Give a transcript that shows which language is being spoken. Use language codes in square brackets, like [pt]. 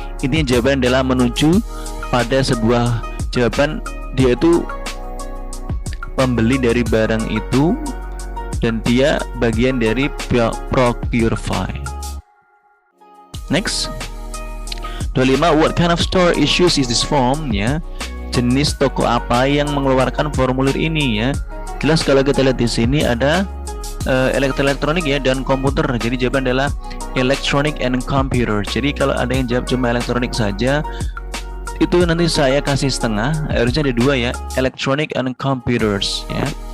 [id] Intinya jawaban adalah menuju pada sebuah jawaban, dia itu pembeli dari barang itu dan dia bagian dari Procurify. [en] Next, 25. What kind of store issues is this form ya? [id] Jenis toko apa yang mengeluarkan formulir ini ya? Jelas kalau kita lihat di sini ada elektronik ya dan komputer. Jadi jawaban adalah electronic and computer. Jadi kalau ada yang jawab cuma elektronik saja, itu nanti saya kasih setengah, harusnya ada dua ya, electronic and computers ya.